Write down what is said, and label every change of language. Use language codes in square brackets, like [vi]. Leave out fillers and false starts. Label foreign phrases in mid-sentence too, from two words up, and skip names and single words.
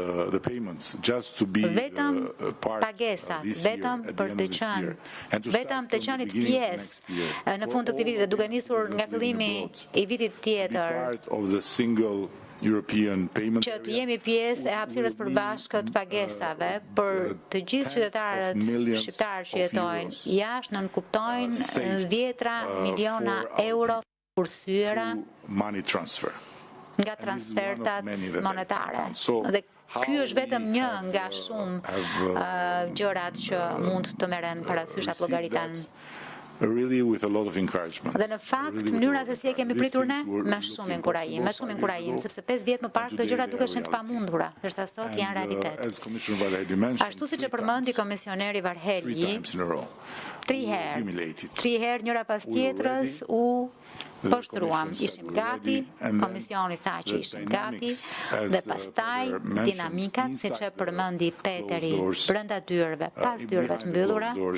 [sq] Vetëm pagesat, vetëm për të qenit pjesë në fund të këtij viti dhe duke nisur nga fillimi i vitit tjetër, që të jemi pjesë e hapësirës përbashkët pagesave për të gjithë qytetarët shqiptarë që jetojnë jashtë, nënkuptojnë 10 miliona euro kursyera nga transfertat monetare. Dhe ky është vetëm një nga shumë gjërat që mund të merren parasysh apo llogariten. [en] really with a lot of encouragement. [sq] Dhe në fakt, mënyra se si e kemi pritur ne, me shumë inkurajim, sepse 5 vjet më parë këto gjëra dukeshin të pamundura, ndërsa sot janë realitet. Ashtu siç e përmendi komisioneri Varhelyi, 3 herë njëra pas tjetrës u poshtruam, ishim gati, komisioni tha që ishim gati, dhe pastaj dinamikat, siç e përmendi Peteri, brenda dyrëve, pas dyrëve të mbyllura,